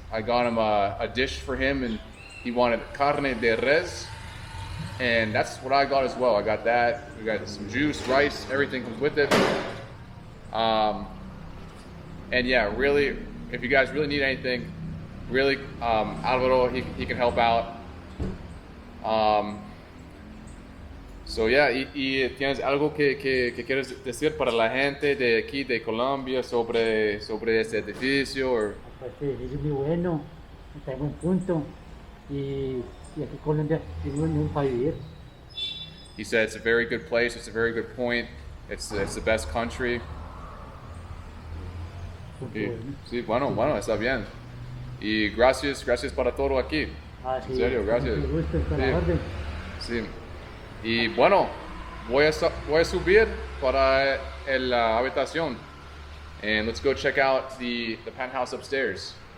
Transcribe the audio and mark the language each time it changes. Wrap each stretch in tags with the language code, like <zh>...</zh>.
<en>I got him a dish for him, and he wanted</en> <es>carne de res,</es> <en>and that's what I got as well. I got that. We got some juice, rice, everything comes with it. And yeah, really, if you guys really need anything, really, Alvaro, he can help out. So yeah,</en> <es>y tienes algo que quieres decir para la gente de aquí de Colombia sobre este edificio?</es> <en>Or...</en> <es>Pues este edificio es muy bueno, está en buen punto, y aquí Colombia es muy bueno para vivir.</es> <en>He said it's a very good place, it's a very good point, it's the best country.</en> <es>Sí, bueno, está bien. Y gracias para todo aquí. Sí, En serio, gracias. Me gusta estar a la orden. Sí. Y bueno, voy a subir para la habitación.</es> <en>And let's go check out the penthouse upstairs.</en>